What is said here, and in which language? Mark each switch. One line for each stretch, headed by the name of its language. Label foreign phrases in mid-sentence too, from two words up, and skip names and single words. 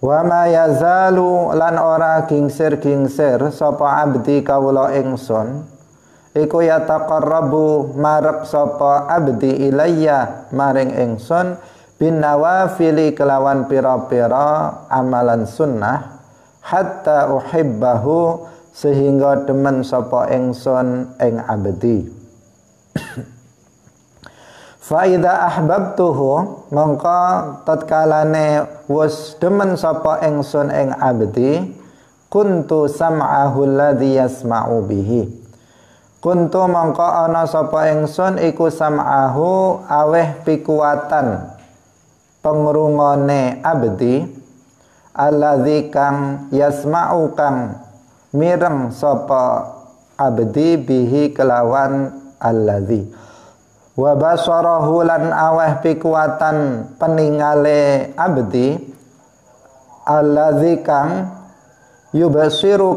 Arabic: Wa ma yazalu
Javanese: lan ora gingsir-gingsir sapa abdi kawula ingsun iku yataqarrabu marep sapa abdi ilayya maring ingsun
Arabic: bin nawafili
Javanese: kelawan pira-pira amalan sunnah
Arabic: hatta uhibbahu
Javanese: sehingga demen sapa ingsun ing abdi.
Arabic: Fa idza ahbabtuhu
Javanese: mongko tatkalane wis demen sapa ingsun ing abdi
Arabic: kuntu sam'ahu alladhi yasma'u bihi.
Javanese: Kuntu mongko ana sapa ingsun iku sam'ahu aweh pikuwatan pengrungone abdi alladzi kang yasma'u kang mireng sapa abdi bihi kelawan alladzi
Arabic: wa basarahu
Javanese: lan aweh pikuwatan peningale abdi alladzi kang yubasiru